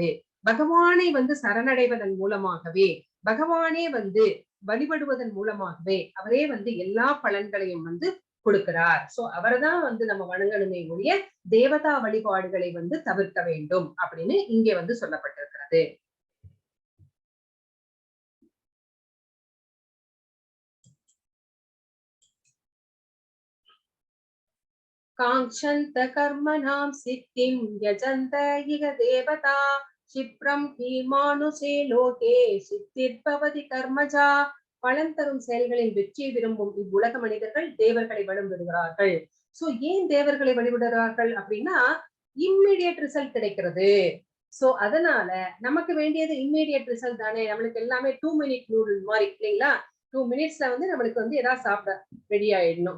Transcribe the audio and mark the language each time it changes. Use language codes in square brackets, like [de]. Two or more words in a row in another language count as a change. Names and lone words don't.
[ta] பகவானை வந்து சரணடைவதன் மூலமாகவே, பகவானே வந்து வழிபடுவதன் மூலமாகவே அவரே வந்து எல்லா பலன்களையும் வந்து கொடுக்கிறார். சோ அவர்தான் வந்து நம்ம வணங்கணுமே ஒழிய தேவதா வழிபாடுகளை வந்து தவிர்க்க வேண்டும் அப்படின்னு இங்கே வந்து சொல்லப்பட்டிருக்கிறது. [sa] काङ्क्षन्त कर्मणां सिद्धिं यजन्त इह देवता क्षिप्रं हि मानुषे लोके सिद्धिर्भवति कर्मजा. [ta] பலன் தரும் செயல்களின் வெற்றியை விரும்பும் இவ்வுலக மனிதர்கள் தேவர்களை வழிபடுகிறார்கள். சோ ஏன் தேவர்களை வழிபடுகிறார்கள் அப்படின்னா [en] immediate result [ta] கிடைக்கிறது. சோ அதனால நமக்கு வேண்டியது [en] immediate result [ta] தானே. நம்மளுக்கு எல்லாமே [en] 2 minute noodle [ta] மாதிரி இல்லைங்களா, 2 மினிட்ஸ்ல வந்து நம்மளுக்கு வந்து ஏதாவது சாப்பிட ரெடி ஆயிடணும்.